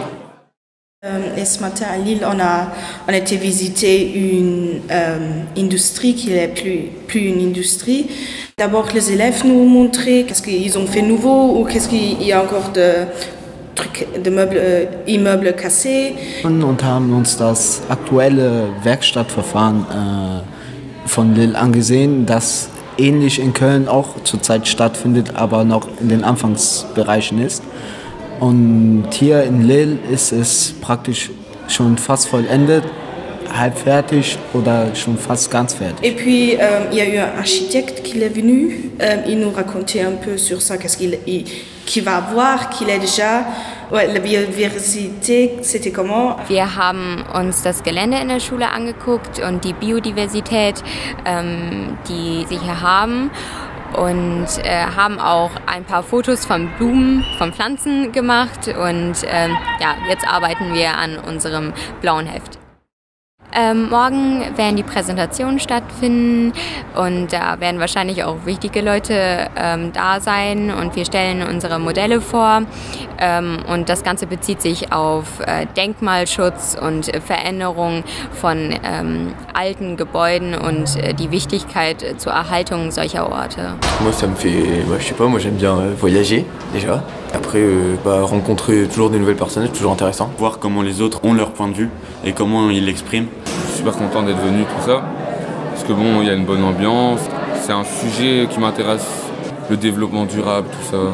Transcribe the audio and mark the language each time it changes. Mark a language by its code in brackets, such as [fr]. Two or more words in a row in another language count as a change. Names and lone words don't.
[fr] Et ce matin à Lille, on a été visiter une industrie qui n'est plus une industrie. D'abord, les élèves nous montraient qu'est-ce qu'ils ont fait nouveau ou qu'est-ce qu'il y a encore de trucs, de Immeubles cassés. [de] Und haben uns das aktuelle Werkstattverfahren von Lille angesehen, das ähnlich in Köln auch zurzeit stattfindet, aber noch in den Anfangsbereichen ist. Und hier in Lille ist es praktisch schon fast vollendet, halb fertig oder schon fast ganz fertig. [fr] Et puis il y a eu un architecte qui est venu, il nous racontait un peu sur ça, qu'est-ce qu'il va avoir, qu'il est déjà, la Biodiversité, c'était comment? [de] Wir haben uns das Gelände in der Schule angeguckt und die Biodiversität, die sie hier haben. Und haben auch ein paar Fotos von Blumen, von Pflanzen gemacht und jetzt arbeiten wir an unserem blauen Heft. Morgen werden die Präsentationen stattfinden und da werden wahrscheinlich auch wichtige Leute da sein und wir stellen unsere Modelle vor und das Ganze bezieht sich auf Denkmalschutz und Veränderung von alten Gebäuden und die Wichtigkeit zur Erhaltung solcher Orte. [fr] Moi ça me fait, je sais pas, moi j'aime bien voyager déjà. Après rencontrer toujours des nouvelles personnes, c'est toujours intéressant. Voir comment les autres ont leur point de vue et comment ils l'expriment. Je suis super content d'être venu, tout ça, parce que bon, il y a une bonne ambiance, c'est un sujet qui m'intéresse, le développement durable, tout ça.